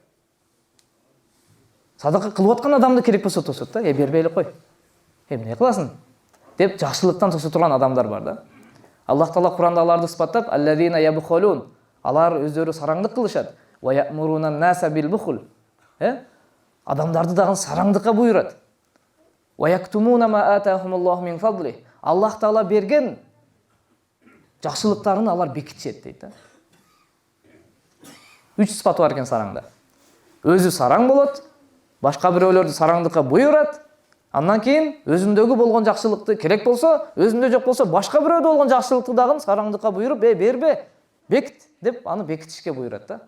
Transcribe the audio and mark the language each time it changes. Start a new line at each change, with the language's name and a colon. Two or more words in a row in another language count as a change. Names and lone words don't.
Kyrgyz: Садака кылып аткан адамды керек болсо тосот да. Бербей эле кой. Эмне кыласың? Деп жакшылыктан тоса турган адамдар бар да. Аллах Таала Куранда аларды сыпаттап,
Arabic: الذين يبخلون.
Kyrgyz: Алар өздөрү сараңдык кылышат.
Arabic: ويأمرون الناس بالبخل.
Kyrgyz: Адамдарды дагы сараңдыкка буйрат.
Arabic: ويكتمون ما آتاهم الله من فضله.
Kyrgyz: Аллах Таала берген жакшылыктарын алар бекитишет дейт да. 3 сыпаты бар экен сараңда. Өзү сараң болот, башка бирөөлөрдү сараңдыкка буйрат. Андан кийин өзүндөгү болгон жакшылыкты керек болсо, өзүндө жок болсо башка бирөөдө болгон жакшылыкты дагы сараңдыкка буйруп, бербе, бекит деп аны бекитишке буйрат да.